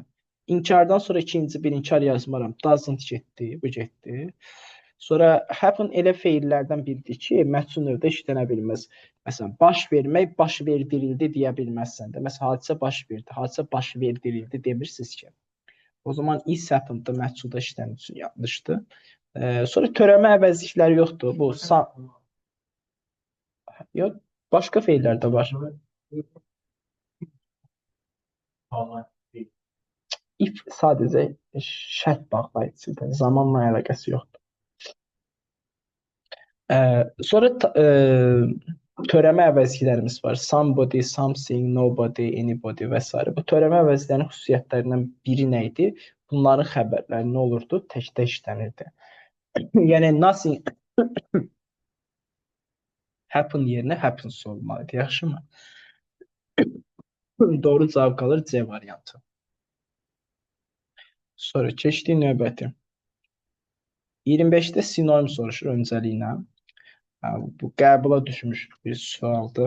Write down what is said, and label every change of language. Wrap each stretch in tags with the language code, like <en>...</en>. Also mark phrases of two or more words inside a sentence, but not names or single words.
<az>İnkardan sonra ikinci bir inkar yazmaram. Doesn't getdi, bu getdi. Sonra happen elə feillərdən biridir ki, məhsul növdə işlənə bilməz. Məsələn, baş vermək, baş verdirildi deyə bilməzsən də. Məsələn, hadisə baş verdi, hadisə baş verdirildi demirsiniz ki. O zaman</az> <en>is happened-</en> <az>da məhculda işlən üçün yanlışdır. Sonra törəmə əvəzlikləri yoxdur. Bu yox, başqa feillər də var. If sadəcə şərt bağlayıcıdır. Zamanla əlaqəsi yoxdur. Sonra törəmə əvəzliklərimiz var.</az> <en>Somebody, something, nobody, anybody və s.</en> <az>Bu törəmə əvəzliklərinin xüsusiyyətlərindən biri nə idi? Bunların xəbərləri nə olurdu? Təkdə işlənirdi. Yəni</az> <en>nothing happen</en> <az>yerinə happens olmalıdır. Yaxşımı? Doğru cavab qalır C variantı. Sonra keçdik növbəti. 25-də sinonim soruşur öncəliylə. Bu qəbula düşmüş bir sualdır.</az>